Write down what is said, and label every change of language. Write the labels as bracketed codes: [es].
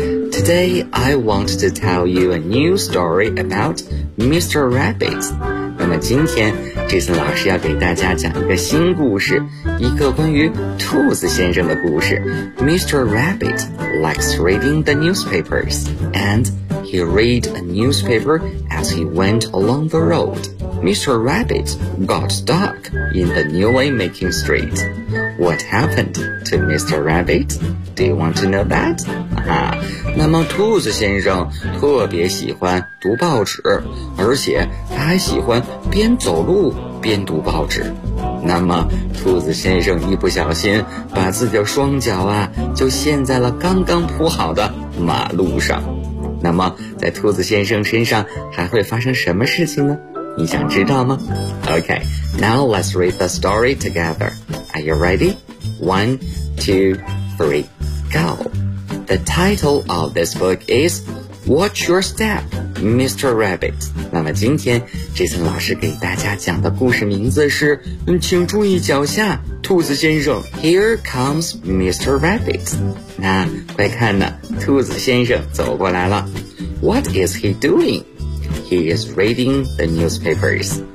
[en] Today, I want to tell you a new story about Mr. Rabbit. [zh] 那么今天 Jason 老师要给大家讲一个新故事，一个关于兔子先生的故事。 [en] Mr. Rabbit likes reading the newspapers andHe read a newspaper as he went along the road. Mr. Rabbit got stuck in the newly making street. What happened to Mr. Rabbit? Do you want to know that? [zh] 那么兔子先生特别喜欢读报纸，而且他还喜欢边走路边读报纸。那么兔子先生一不小心把自己的双脚啊就陷在了刚刚铺好的马路上。那么在兔子先生身上还会发生什么事情呢？你想知道吗？ [en] OK, now let's read the story together. Are you ready? 1, 2, 3, go! The title of this book is Watch Your Step, Mr. Rabbit. [zh] 那么今天这次老师给大家讲的故事名字是请注意脚下兔子先生。 [en] Here comes Mr. Rabbit. [zh] 那快看呢，兔子先生走过来了。 [en] What is he doing? He is reading the newspapers.